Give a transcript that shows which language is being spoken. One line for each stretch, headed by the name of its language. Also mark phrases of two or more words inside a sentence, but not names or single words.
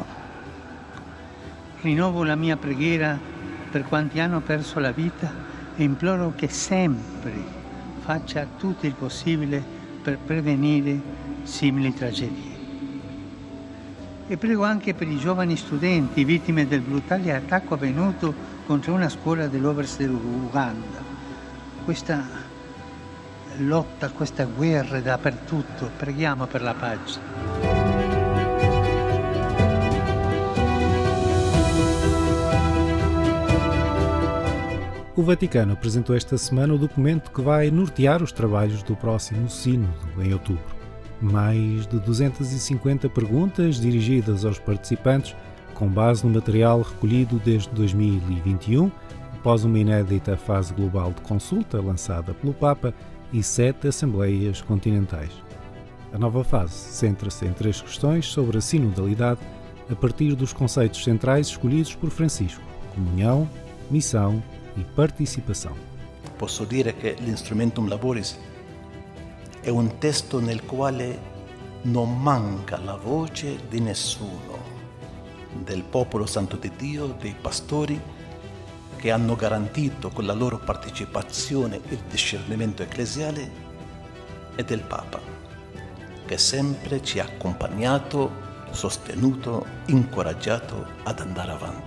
Italian: Rinnovo la mia preghiera per quanti hanno perso la vita e imploro che sempre faccia tutto il possibile per prevenire simili tragedie. E prego anche per i giovani studenti vittime del brutale attacco avvenuto contro una scuola dell'Ovest dell'Uganda. Questa lotta, questa guerra dappertutto, preghiamo per la pace.
Portuguese: O Vaticano apresentou esta semana o documento que vai nortear os trabalhos do próximo Sínodo, em outubro. Mais de 250 perguntas dirigidas aos participantes, com base no material recolhido desde 2021, após uma inédita fase global de consulta lançada pelo Papa e 7 assembleias continentais. A nova fase centra-se em 3 questões sobre a sinodalidade a partir dos conceitos centrais escolhidos por Francisco: comunhão, missão e participação.
Italian: Posso dire che l'Instrumentum Laboris è un testo nel quale non manca la voce di nessuno, del popolo santo di Dio, dei pastori che hanno garantito con la loro partecipazione il discernimento ecclesiale e del Papa, che sempre ci ha accompagnato, sostenuto, incoraggiato ad andare avanti.